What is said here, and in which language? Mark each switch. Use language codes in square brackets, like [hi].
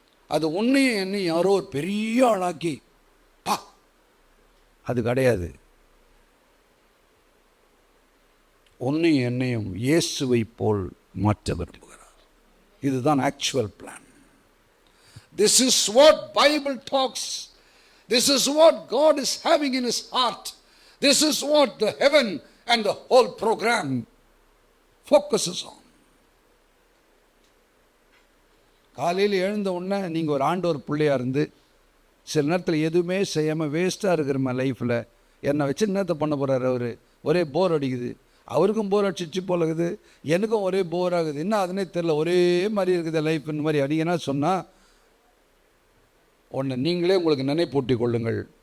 [ta] அது உன்னையும் என்னையும் யாரோ ஒரு பெரிய ஆளாக்கி அது கிடையாது. உன்னையும் என்னையும் இயேசுவை போல் மாற்ற விரும்புகிறார். இதுதான் actual plan. [en] This is what Bible talks. This is what God is having in his heart. This is what the heaven and the whole program focuses on. [ta] காலையில் எழுந்த உடனே நீங்கள் ஒரு ஆண்டவர் பிள்ளையாக இருந்து சில நேரத்தில் எதுவுமே செய்யாமல் வேஸ்ட்டாக இருக்கிற லைஃப்பில் என்னை வச்சு என்னத்தை பண்ண போகிறார் அவர்? ஒரே போர் அடிக்குது, அவருக்கும் போர் அடிச்சிச்சு போலகுது, எனக்கும் ஒரே போர் ஆகுது, என்ன அதுனே தெரில, ஒரே மாதிரி இருக்குது லைஃப், இந்த மாதிரி அடிங்கன்னா சொன்னால் ஒன்று நீங்களே உங்களுக்கு நினைப்பூட்டி கொள்ளுங்கள்.